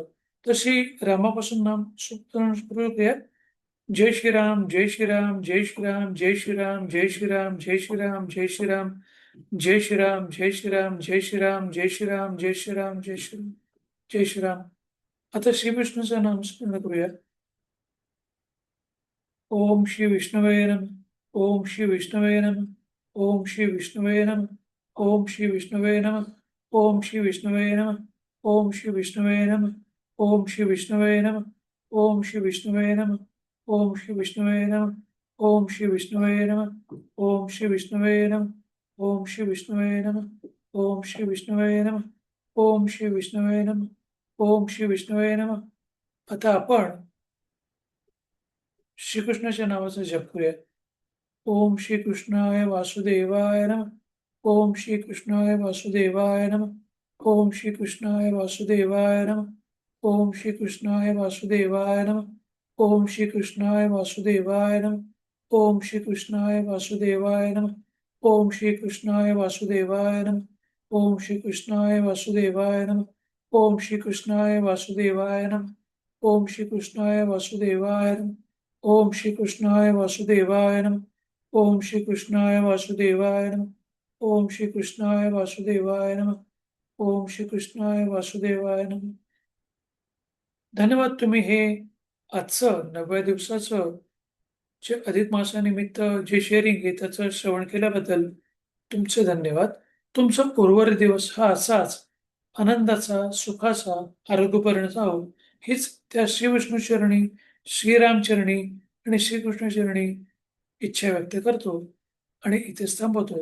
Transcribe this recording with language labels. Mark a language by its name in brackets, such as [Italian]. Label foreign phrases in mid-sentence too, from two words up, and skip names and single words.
[Marathi] तर श्रीरामापासून नाम सुरू करूया. [Sanskrit] जय श्रीराम, जय श्रीराम, जय श्रीराम, जय श्रीराम, जय श्रीराम, जय श्रीराम, जय श्रीराम, जय श्रीराम, जय श्रीराम, जय श्रीराम, जय श्रीराम, जय श्रीराम, जय श्रीराम, जय श्रीराम. [Marathi] आता श्री विष्णूचं नाम स्मरण करूया. [Sanskrit] ओम श्री विष्णवे नमः. ओम श्री विष्णवे नमः. ओम श्री विष्णवे नमः. ओम श्री विष्णवे नमः. ओम श्री विष्णवे नमः. ओम श्री विष्णवे नमः. ओम श्री विष्णवे नमः. ओम श्री विष्णवे नमः. ओम श्री विष्णवे नमः. ओम श्री विष्णवे नमः. ओम श्री विष्णवे नमः. ओम श्री विष्णवे नमः. ओम श्री विष्णवे नमः. ओम श्री विष्णवे नमः. ओम श्री विष्णवे नमः. [Marathi] आता आपण श्रीकृष्णाच्या नावाचा जप करूया. [Sanskrit] ओम श्री कृष्णाय वासुदेवाय नमः. ओम श्री कृष्णाय वासुदेवाय नमः. ओम श्री कृष्णाय वासुदेवाय नमः. ओम श्री कृष्णाय वासुदेवाय नमः. ओम श्री कृष्णाय वासुदेवाय नमः. ओम श्री कृष्णाय वासुदेवाय नमः. ओम श्री कृष्णाय वासुदेवाय नमः. ओम श्री कृष्णाय वासुदेवाय नमः. ओम श्री कृष्णाय वासुदेवाय नमः. ओम श्री कृष्णाय वासुदेवाय नमः. ओम श्री कृष्णाय वासुदेवाय नमः. ओम श्री कृष्णाय वासुदेवाय नमः. ओम श्री कृष्णाय वासुदेवाय नमः. ओम श्री कृष्णाय वासुदेवाय नमः. [Marathi] धन्यवाद. तुम्ही हे आजचं 90 दिवसाचं जे अधिक मासानिमित्त जे शेअरिंग आहे त्याचं श्रवण केल्याबद्दल तुमचे धन्यवाद. तुमचा उर्वरित दिवस हा असाच आनंदाचा, सुखाचा, आरोग्यपूर्ण जावो हीच त्या श्रीविष्णू चरणी, श्रीराम चरणी आणि श्रीकृष्ण चरणी इच्छा व्यक्त करतो आणि इथेच थांबवतो.